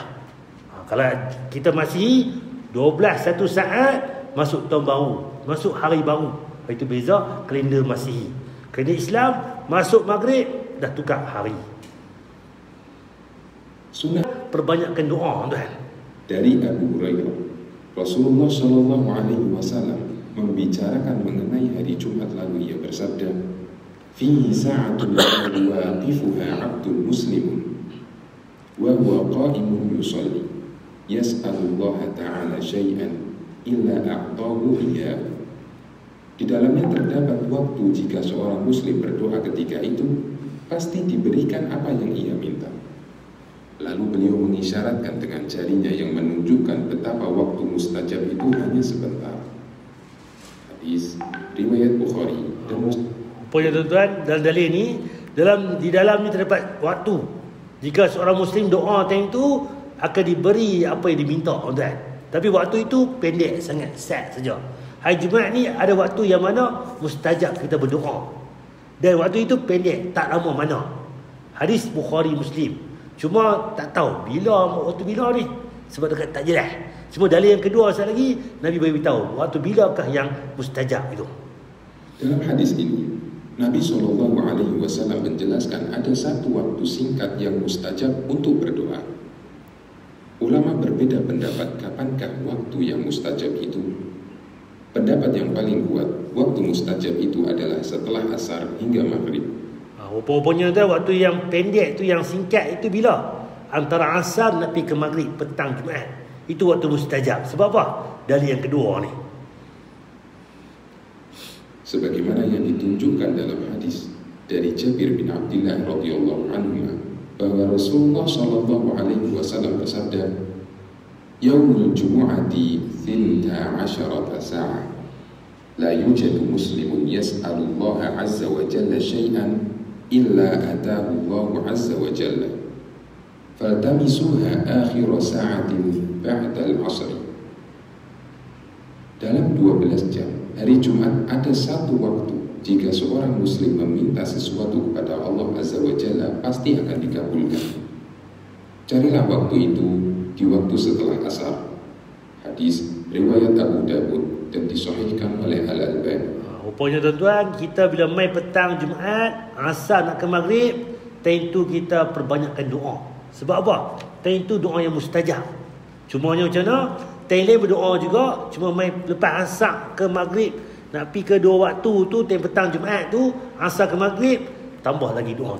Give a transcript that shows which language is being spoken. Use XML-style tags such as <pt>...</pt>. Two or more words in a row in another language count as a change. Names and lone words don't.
<ms>Kalau kita masih 12 1 saat masuk tahun baru, masuk hari baru. Itu beza kalender Masihi. Kalender Islam masuk maghrib dah tukar hari. Sunnah perbanyakkan doa tuan.</ms> <id>Dari Abu Hurairah, Rasulullah</id> <ar>صلى الله عليه وسلم</ar> <id>membicarakan mengenai hari Jumat lalu, ia bersabda,</id> <ar>"فيه ساعة يوافقها عبد مسلم وهو قائم يصلي يسأل الله تعالى شيئا إلا أعطاه إياه."</ar> <id>Di dalamnya terdapat waktu jika seorang muslim berdoa ketika itu pasti diberikan apa yang ia minta. Lalu beliau mengisyaratkan dengan jarinya yang menunjukkan betapa waktu mustajab itu hanya sebentar. Hadis riwayat Bukhari dan Muslim.</id> <ms>Punya tuan-tuan, dalam dalil ni di dalam ni terdapat waktu. Jika seorang muslim doa time tu akan diberi apa yang diminta tuan. Tapi waktu itu pendek sangat, set saja. Hari Jumaat ni ada waktu yang mana mustajab kita berdoa. Dan waktu itu pendek, tak lama mana. Hadis Bukhari Muslim. Cuma tak tahu waktu bila ni. Sebab dekat tak jelas. Cuma dalil yang kedua sekali lagi Nabi beritahu waktu bilakah yang mustajab itu.</ms> <id>Dalam hadis ini Nabi SAW menjelaskan ada satu waktu singkat yang mustajab untuk berdoa. Ulama berbeda pendapat kapankah waktu yang mustajab itu. Pendapat yang paling kuat, waktu mustajab itu adalah setelah asar hingga maghrib.</id> <ms>Rupanya tu waktu yang pendek tu, yang singkat itu bila? Antara asar nak pergi ke maghrib petang Jumaat. Itu waktu mustajab. Sebab apa? Dalil yang kedua ni.</ms> <id>Sebagaimana yang ditunjukkan dalam hadis dari Jabir bin Abdullah</id> <ar>رضي الله عنه</ar> <id>bahwa Rasulullah</id> <ar>صلى الله عليه وسلم</ar> <id>bersabda,</id> <ar>"يوم الجمعة 12 ساعة. لا يوجد مسلم يسأل الله عز وجل شيئا إلا آتاه الله عز وجل. فالتمسوها آخر ساعة بعد العصر."</ar> <id>Dalam 12 jam hari Jumat ada satu waktu jika seorang muslim meminta sesuatu kepada Allah</id> <ar>عز وجل</ar> <id>pasti akan dikabulkan. Carilah waktu itu di waktu setelah asar. Hadis riwayat Abu Dawud dan disahihkan oleh Al-Albani.</id> <ms>Rupanya tuan-tuan, kita bila mai petang Jumaat, asar nak ke maghrib, tentu kita perbanyakkan doa. Sebab apa? Tentu doa yang mustajab. Cumanya macam mana? Time lain berdoa juga. Cuma mai lepas asar ke maghrib, nak pergi ke dua waktu tu, time petang Jumaat tu, asar ke maghrib, tambah lagi doa.</ms>